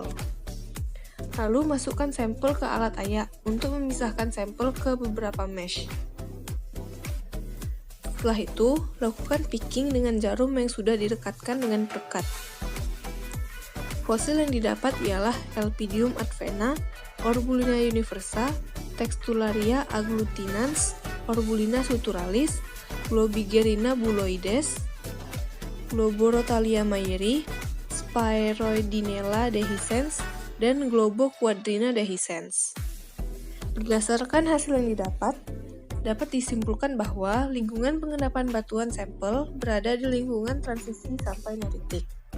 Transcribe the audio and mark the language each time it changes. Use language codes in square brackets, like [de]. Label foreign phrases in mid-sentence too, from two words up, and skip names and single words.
[id] Lalu masukkan sampel ke alat ayak untuk memisahkan sampel ke beberapa mesh. Setelah itu, lakukan picking dengan jarum yang sudah direkatkan dengan perekat. Fosil yang didapat ialah Elpidium advena, Orbulina universa, Textularia agglutinans, Orbulina suturalis, Globigerina buloides, Globorotalia mayeri, Sphaeroidinella dehiscens, dan Globoquadrina dehiscens. Berdasarkan hasil yang dapat disimpulkan bahwa lingkungan pengendapan batuan sampel berada di lingkungan transisi sampai neritik.